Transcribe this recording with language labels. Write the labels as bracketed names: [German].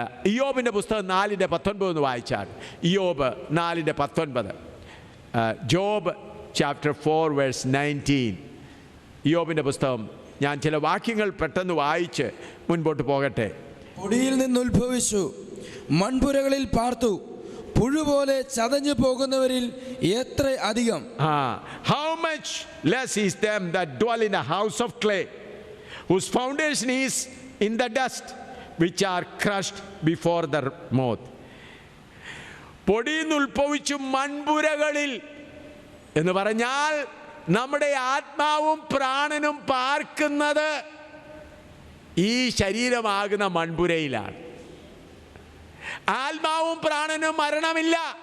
[Malayalam] ഇയ്യോബിൻ്റെ പുസ്തകം 4:19 വായിച്ചാൽ, ഇയ്യോബ് 4:19, [English] Job chapter 4 verse 19. [Malayalam] ഇയ്യോബിൻ്റെ പുസ്തകം ഞാൻ ചില വാക്യങ്ങൾ പെട്ടെന്ന് വായിച്ച് മുൻപോട്ട് പോകട്ടെ. പൊടിയിൽ നിന്ന് ഉത്ഭവിച്ചു, മൺപുരകളിൽ പാർത്തു, പുഴുപോലെ ചതഞ്ഞു പോകുന്നവരിൽ എത്ര അധികം. [English] How much less is them that dwell in a house of clay, whose foundation is in the dust, which are crushed before the moth. [Malayalam] പൊടിയിൽ നിന്ന് ഉത്ഭവിച്ചു മൺപുരകളിൽ എന്ന് പറഞ്ഞാൽ നമ്മുടെ ആത്മാവും പ്രാണനും പാർക്കുന്നത് ഈ ശരീരമാകുന്ന മൺപുരയിലാണ്. ആത്മാവും പ്രാണനും മരണമില്ല.